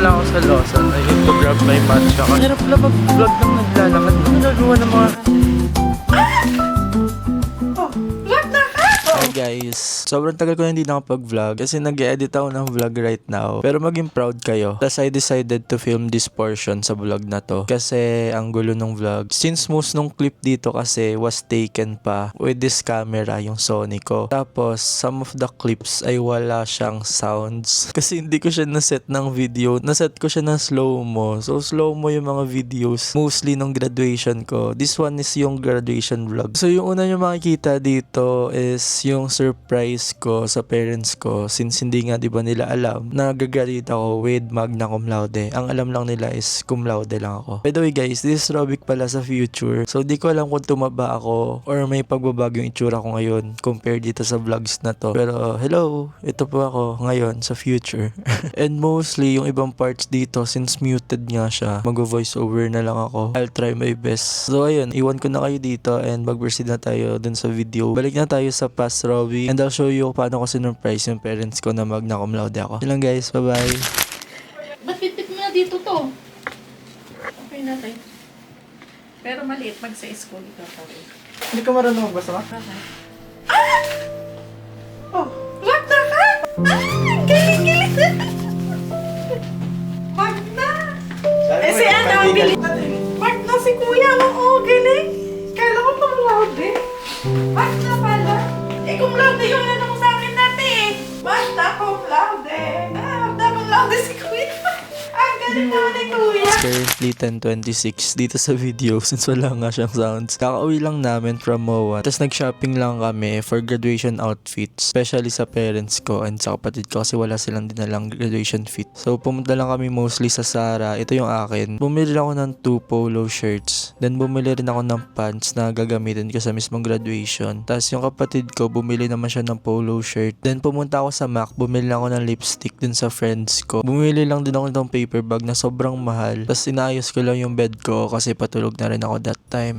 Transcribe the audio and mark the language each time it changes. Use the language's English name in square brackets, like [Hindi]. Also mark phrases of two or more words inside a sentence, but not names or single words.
[English] sa Lawson. I need to grab my matcha. [Filipino] Hirap lang mag-vlog ng naglalakad. Ano nagawa ng mga... [English] Hi guys, [Filipino] sobrang tagal ko na hindi nakapag-vlog kasi nag-edit ako ng [English] vlog right now. [Filipino] Pero maging proud kayo. Tapos [English] I decided to film this portion [Filipino] sa vlog na to kasi ang gulo ng vlog. [English] Since most nung clip [Filipino] dito kasi [English] was taken pa with this camera, [Filipino] yung Sony ko. Tapos [English] some of the clips [Filipino] ay wala siyang sounds kasi hindi ko siya naset ng video. Naset ko siya ng slow-mo. So slow-mo yung mga videos mostly nung graduation ko. [English] This one is yung graduation vlog. [Filipino] So yung una nyo makikita dito is yung surprise ko sa parents ko since hindi nga 'di ba nila alam na gagraduate ako with magna cum laude. Ang alam lang nila is cum laude lang ako. [English] By the way guys, this is Robic [Filipino] pala sa [English] future. [Filipino] So di ko alam kung tumaba ako or may pagbabago yung itsura ko ngayon compared dito sa vlogs na to. Pero hello, ito po ako ngayon sa future. [English] And mostly [Filipino] yung ibang parts dito since muted nga siya, mag-voice over na lang ako. [English] I'll try my best. [Filipino] So ayun, iwan ko na kayo dito and mag-proceed na tayo dun sa video. Balik na tayo sa past Robbie [English] and I'll show you [Filipino] paano ko sinurprise yung parents ko na magna cum laude ako. Yun lang guys, [English] bye bye. [Filipino] Ba't pitit mo na dito to? Okay natin. Pero maliit mag sa school ito pa rin. Hindi ka marunong magbasa ka? Oh, Magna ka! Galing-galing! Magna! Eh si ano, bilis. Magna si kuya, oo, galing. Kala ko pang laude. Magna pala. Eh, cum laude yung ano mo sa akin dati eh. Magna cum laude. Magna cum laude si kuya. Ang galing naman ni kuya. [English] It's currently [Filipino] 10:26 dito sa video since wala nga siyang sounds. Kakauwi lang namin from MOA. Tapos nag-shopping lang kami [English] for graduation outfits. [Filipino] Especially sa parents ko and sa kapatid ko kasi wala silang dinalang [English] graduation fit. [Filipino] So pumunta lang kami mostly sa Zara. Ito yung akin. Bumili ako ng 2 [English] polo shirts. [Filipino] Then bumili rin ako ng pants na gagamitin ko sa mismong graduation. Tapos yung kapatid ko bumili naman siya ng [English] polo shirt. [Filipino] Then pumunta ako sa MAC. Bumili lang ako ng lipstick din sa friends ko. Bumili lang din ako ng [English] paper bag [Filipino] na sobrang mahal. Tapos inayos ko lang yung bed ko kasi patulog na rin ako [English] that time.